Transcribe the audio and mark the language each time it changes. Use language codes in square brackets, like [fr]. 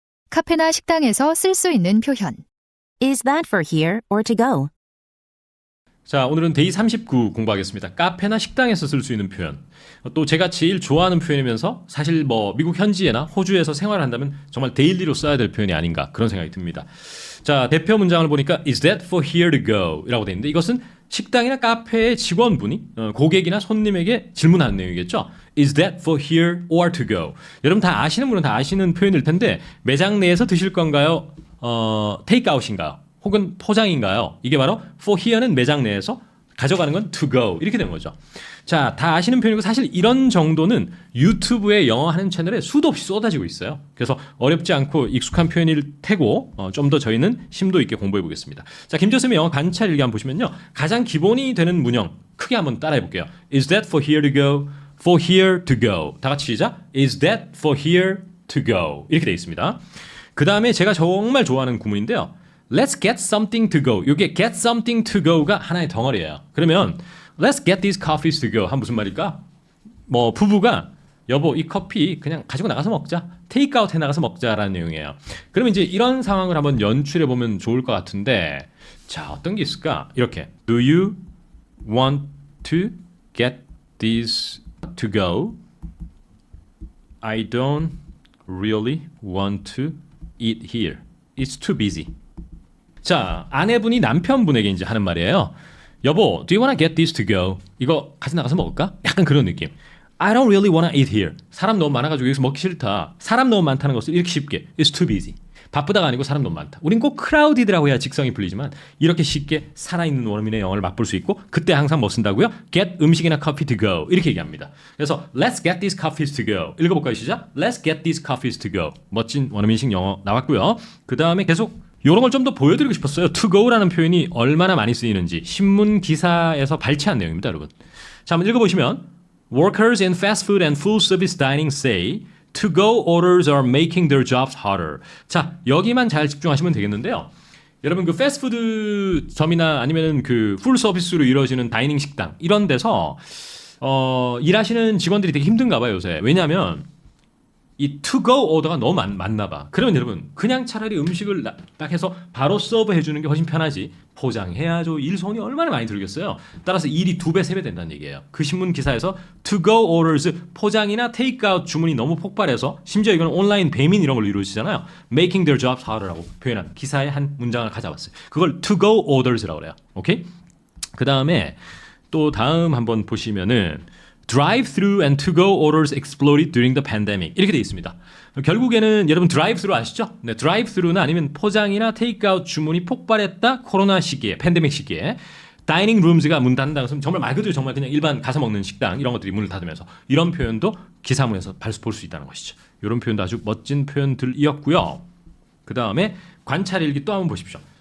[ko] 카페나 식당에서 쓸 수 있는 표현. [en] Is that for here or to go? [ko] 자, 오늘은 데이 39 공부하겠습니다. 카페나 식당에서 쓸 수 있는 표현. 또 제가 제일 좋아하는 표현이면서 사실 뭐 미국 현지에나 호주에서 생활한다면 정말 데일리로 써야 될 표현이 아닌가 그런 생각이 듭니다. 자, 대표 문장을 보니까 [en] Is that for here to go? [ko] 이라고 되어 있는데 이것은 식당이나 카페의 직원분이 고객이나 손님에게 질문하는 내용이겠죠. [en] Is that for here or to go? [ko] 여러분 다 아시는 분은 다 아시는 표현일 텐데 매장 내에서 드실 건가요? 테이크아웃인가요? 혹은 포장인가요? 이게 바로 for here는 매장 내에서 가져가는 건 to go 이렇게 되는 거죠. 자, 다 아시는 표현이고 사실 이런 정도는 유튜브에 영어 하는 채널에 수도 없이 쏟아지고 있어요. 그래서 어렵지 않고 익숙한 표현일 테고 좀 더 저희는 심도 있게 공부해 보겠습니다. 자, 김조쌤의 영어 관찰 일기 한번 보시면요. 가장 기본이 되는 문형 크게 한번 따라해 볼게요. [en] Is that for here to go? For here to go. [ko] 다 같이 시작. [en] Is that for here to go? [ko] 이렇게 되어 있습니다. 그 다음에 제가 정말 좋아하는 구문인데요. [en] Let's get something to go. [ko] 이게 [en] get something to go가 [ko] 하나의 덩어리예요. 그러면 [en] Let's get these coffees to go. [ko] 한 무슨 말일까? 뭐 부부가 여보 이 커피 그냥 가지고 나가서 먹자. 테이크아웃 해 나가서 먹자라는 내용이에요. 그러면 이제 이런 상황을 한번 연출해 보면 좋을 것 같은데 자 어떤 게 있을까? 이렇게 [en] Do you want to get these to go? I don't really want to eat here. It's too busy. [ko] 자, 아내분이 남편분에게 이제 하는 말이에요. 여보, [en] do you want to get this to go? [ko] 이거 같이 나가서 먹을까? 약간 그런 느낌. [en] I don't really want to eat here. [ko] 사람 너무 많아가지고 여기서 먹기 싫다. 사람 너무 많다는 것을 이렇게 쉽게. [en] It's too busy. [ko] 바쁘다가 아니고 사람 너무 많다. 우린 꼭 crowded라고 해야 직성이 풀리지만 이렇게 쉽게 살아있는 원어민의 영어를 맛볼 수 있고 그때 항상 뭐 쓴다고요? [en] Get [ko] 음식이나 [en] coffee to go [ko] 이렇게 얘기합니다. 그래서 [en] Let's get these coffees to go. [ko] 읽어볼까요? 시작. [en] Let's get these coffees to go. [ko] 멋진 원어민식 영어 나왔고요. 그 다음에 계속 이런 걸 좀 더 보여드리고 싶었어요. To go라는 표현이 얼마나 많이 쓰이는지 신문 기사에서 발췌한 내용입니다, 여러분. 자, 한번 읽어보시면 [en] Workers in fast food and full service dining say to-go orders are making their jobs harder. [ko] 자, 여기만 잘 집중하시면 되겠는데요. 여러분 그 패스트푸드점이나 아니면은 그 풀 서비스로 이루어지는 다이닝 식당 이런 데서 일하시는 직원들이 되게 힘든가 봐요, 요새. 왜냐하면 이 to-go 오더가 너무 많나 봐. 그러면 여러분 그냥 차라리 음식을 딱 해서 바로 서브해 주는 게 훨씬 편하지. 포장해야죠. 일 손이 얼마나 많이 들겠어요. 따라서 일이 2배, 3배 된다는 얘기예요. 그 신문 기사에서 to-go orders 포장이나 테이크아웃 주문이 너무 폭발해서 심지어 이건 온라인 배민 이런 걸로 이루어지잖아요. [en] Making their jobs harder [ko] 라고 표현한 기사의 한 문장을 가져왔어요. 그걸 to-go orders라고 그래요. 오케이? 그 다음에 또 다음 한번 보시면은 [en] Drive-through and to-go orders exploded during the pandemic. [ko] 이렇게 돼 있습니다. 결국에는 여러분 드라이브-스루 아시죠? 네, 드라이브-스루나 아니면 포장이나 테이크아웃 주문이 폭발했다. 코로나 시기에, 팬데믹 시기에. 다이닝 룸즈가 문 닫는다는 것은 정말 말 그대로 정말 그냥 일반 가서 먹는 식당 이런 것들이 문을 닫으면서 이런 표현도 기사문에서 볼 수 있다는 것이죠. 이런 표현도 아주 멋진 표현들이었고요. 그 다음에 관찰 일기 또 한번 보십시오.